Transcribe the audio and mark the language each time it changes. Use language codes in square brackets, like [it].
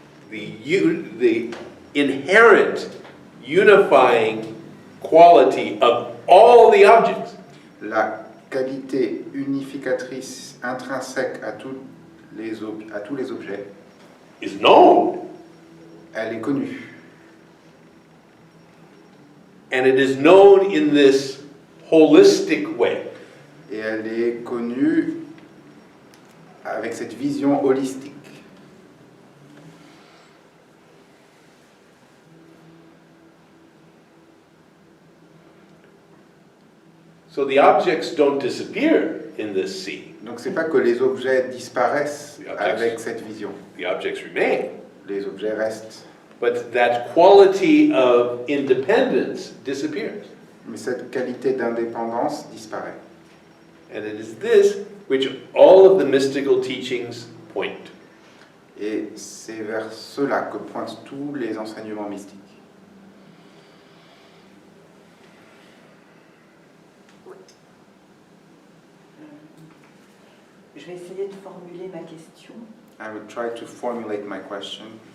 [en] The inherent unifying quality of all the objects [fr] La qualité unificatrice intrinsèque à tous les objets, [en] is known, [fr] elle est connue. [en] and it is known in this holistic way. [fr] Et elle est connue avec cette vision holistique. [en] So the objects don't disappear in this sea. [fr] Donc c'est pas que les objets disparaissent [en] The objects. [fr] avec cette vision. [en] The objects remain. [fr] Les objets restent. [en] But that quality of independence disappears. [fr] Mais cette qualité d'indépendance disparaît. [en] And it is this which all of the mystical teachings point. [fr] Et c'est vers cela que pointent tous les enseignements mystiques. Je vais essayer de formuler ma question. [en] I would try to formulate my question.